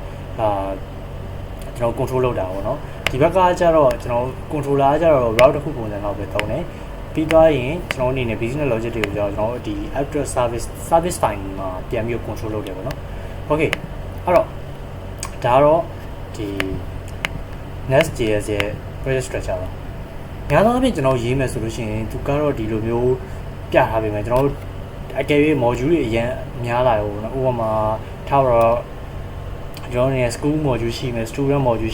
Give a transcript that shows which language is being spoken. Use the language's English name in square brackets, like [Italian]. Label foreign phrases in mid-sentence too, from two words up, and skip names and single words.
[Burmese] ကျွန်တော် control လုပ်တာပေါ့နော်ဒီဘက်ကကျတော့ကျွန်တော် controller ကကျတော့ route တစ်ခုပုံစံလောက်ပဲသုံးတယ်ပြီးသွား ရင်ကျွန်တော်အနေနဲ့ [English] business logic [Burmese] တွေကိုကျွန်တော်ဒီ [English] after service file [Burmese] မှာပြန်ပြီး control လုပ်တယ်ပေါ့နော် okay အဲ့တော့ဒါတော့ဒီ NestJS ရဲ့ [English] project structure [Burmese] ပါညာသောအဖြစ်ကျွန်တော်ရေးမယ်ဆိုလို့ရှိရင်သူကတော့ဒီလိုမျိုးပြထားပေးမယ်ကျွန်တော်အကယ်၍ module တွေအရင်များလာရောနော်ဥပမာထားတော့ကျွန်တော်နေ [English] school module [Burmese] ရှိမယ် [English] student module